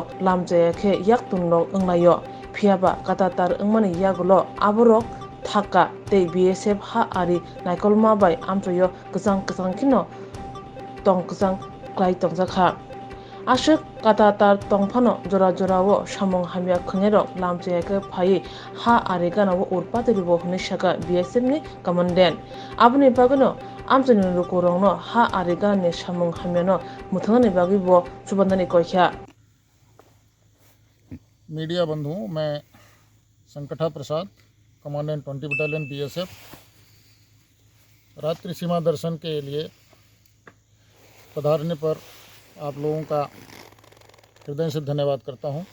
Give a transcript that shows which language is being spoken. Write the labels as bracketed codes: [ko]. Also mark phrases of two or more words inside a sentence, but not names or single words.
[trp] lamjaya khe yaktunlok onglayo phiaba katatar ongmani yagulo aborok thaka tei BSF ha ari naikolma bai amchayo kwchang kino tongkwchang klai tongjakha Ashok katatar tongphano jora wo samung hamya khungerok lamchayake phai ha ari gana wo urpatiribo hunishaka BSF ni commandant aboni bagano amchani rukorongno ha ari gana samung hamyano muthangani bagibo subandani koikha [hi] मीडिया बंधुओं, मैं संकटा प्रसाद, कमांडेंट 20 बटालियन BSF रात्रि सीमा दर्शन के लिए पधारने पर आप लोगों का हृदय से धन्यवाद करता हूं।